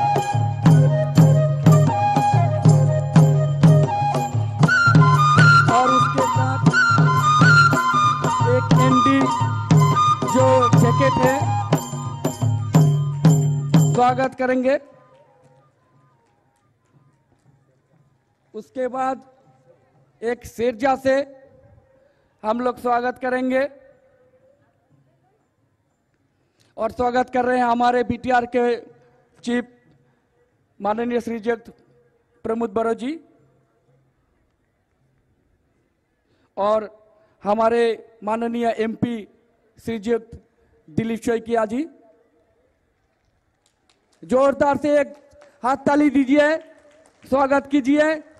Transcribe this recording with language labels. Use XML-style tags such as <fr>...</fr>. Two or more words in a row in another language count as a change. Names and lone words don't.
<hi>और उसके साथ एक एनडी जो जैकेट है स्वागत करेंगे। उसके बाद एक शेरजा से हम लोग स्वागत करेंगे और स्वागत कर रहे हैं हमारे बीटीआर के चीफ माननीय श्रीयुक्त प्रमोद बरो जी और हमारे माननीय एमपी श्रीयुक्त दिलीप शैकिया जी। जोरदार से एक हाथ ताली दीजिए, स्वागत कीजिए।</hi>